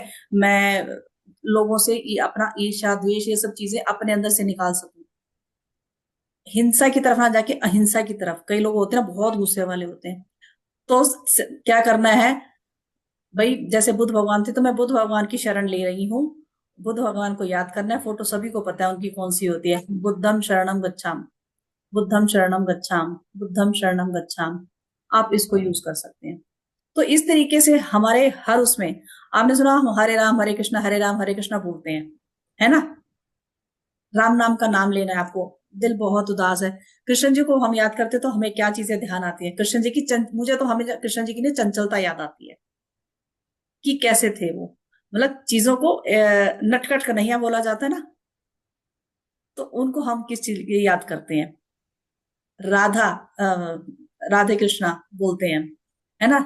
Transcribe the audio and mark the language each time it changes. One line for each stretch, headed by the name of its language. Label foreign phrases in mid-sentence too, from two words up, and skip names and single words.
Hindi: मैं लोगों से अपना ईर्ष्या द्वेष ये सब चीजें अपने अंदर से निकाल सकूं, हिंसा की तरफ ना जाके अहिंसा की तरफ। कई लोग होते हैं ना, बहुत गुस्से वाले होते हैं, तो क्या करना है भाई, जैसे बुद्ध भगवान थे तो मैं बुद्ध भगवान की शरण ले रही हूँ। बुद्ध भगवान को याद करना है, फोटो सभी को पता है उनकी कौन सी होती है,
Pali: बुद्धम शरणम गच्छाम, बुद्धम शरणम गच्छाम, बुद्धम शरणम गच्छाम।
Hindi: आप इसको यूज कर सकते हैं। तो इस तरीके से हमारे हर उसमें, आपने सुना हम हरे राम हरे कृष्णा बोलते हैं, है ना। राम नाम का नाम लेना है आपको, दिल बहुत उदास है, कृष्ण जी को हम याद करते तो हमें क्या चीजें ध्यान आती है, कृष्ण जी की मुझे तो हमें कृष्ण जी की ना चंचलता याद आती है, कि कैसे थे वो, मतलब चीजों को नटखट कन्हैया बोला जाता है ना, तो उनको हम किस चीज के लिए याद करते हैं, राधा, राधे कृष्णा बोलते हैं, है ना।